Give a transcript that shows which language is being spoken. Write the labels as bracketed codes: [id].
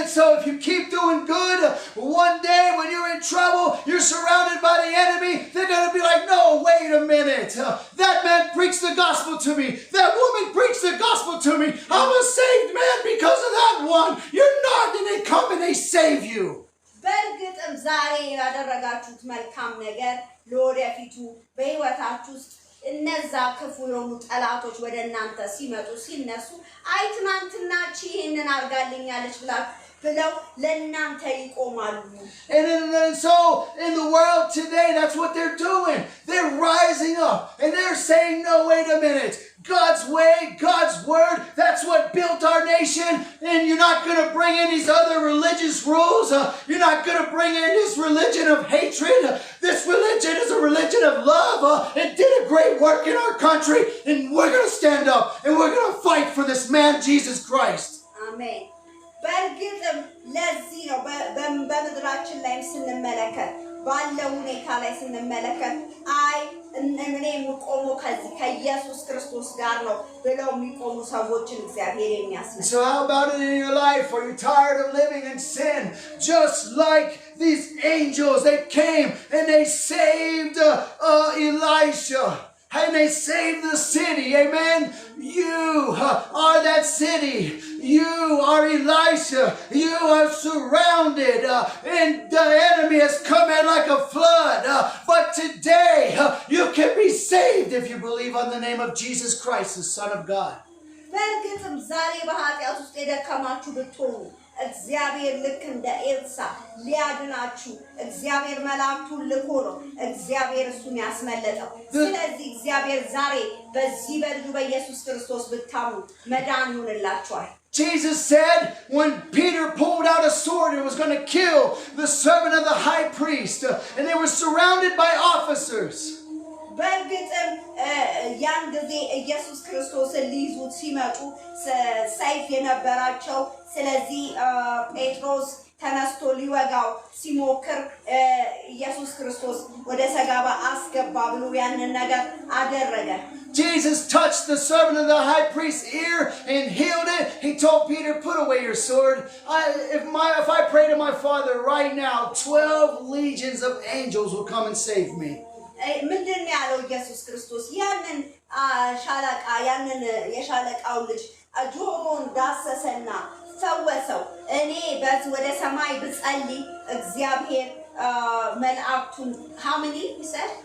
[en] And so if you keep doing good, one day when you're in trouble, you're surrounded by the enemy, they're going to be like, no, wait a minute. That man preached the gospel to me. That woman preached the gospel to me. I'm a saved man because of that one. You're not. And they come and they save you. [am] በእርግጥም ዛሬ ያደረጋችሁት መልካም ነገር ለወደፊቱ በሕይወታችሁ ውስጥ እነዛ ክፉ የሆኑ ጠላቶች ወደ እናንተ ሲመጡ ሲነሱ አይ ትናንትና ይሄንን አርጋልኛለች ብለው ለእናንተ ይቆማሉ። [en] And so in the world today, that's what they're doing. They're rising up and they're saying, no, wait a minute. God's way, God's word, that's what built our nation. And you're not going to bring in these other religious rules. You're not going to bring in this religion of hatred. This religion is a religion of love. It did a great work in our country. And we're going to stand up and we're going to fight for this man, Jesus Christ. Amen. [am] በእርግጥም ለዚህ ነው በምድራችን ላይ ስንመለከት ባለው ሁኔታ ላይ ስንመለከት አይ እኔ የምቆመው ከኢየሱስ ክርስቶስ ጋር ነው ብለው የሚቆሙ ሰዎችን እግዚአብሔር የሚያስነሳ። [en] So how about it in your life? Are you tired of living in sin? Just like these angels, they came and they saved Elisha. And they saved the city. Amen. You are that city. You are Elisha. You are surrounded. And the enemy has come in like a flood. But today, you can be saved if you believe on the name of Jesus Christ, the Son of God. [am] በእርግጥም ዛሬ በኃጢአት ውስጥ የደከማችሁ ብትሆኑ እግዚአብሔር ልክ እንደ ኤልሳዕ ሊያድናችሁ እግዚአብሔር መላእክቱን ልኮ ነው እግዚአብሔር እሱን ያስመለጠው። ስለዚህ እግዚአብሔር ዛሬ በዚህ በልጁ በኢየሱስ ክርስቶስ ብታምኑ መዳን ይሆንላችኋል። [en] Jesus said when Peter pulled out a sword and was going to kill the servant of the high priest, and they were surrounded by officers. [am] በእርግጥም ያን ጊዜ ኢየሱስ ክርስቶስን ሊይዙት ሲመጡ ሰይፍ የነበራቸው ስለዚህ ጴጥሮስ ተነስቶ ሊወጋው ሲሞክር ኢየሱስ ክርስቶስ ወደ ሰጋባ አስገባ ብሎ ያንን ነገር አደረገ [en] Jesus touched the servant of the high priest's ear and healed it. He told Peter, put away your sword. If I pray to my Father right now, 12 legions of angels will come and save me. [am] ምንድን ያለው ኢየሱስ ክርስቶስ ያንን ሻለቃ ያንን የሻለቃው ልጅ ጆሮን ዳሰሰና ፈወሰው እኔ በዚህ ወደ ሰማይ ብጸልይ እግዚአብሔር መልአክቱን [en] how many he said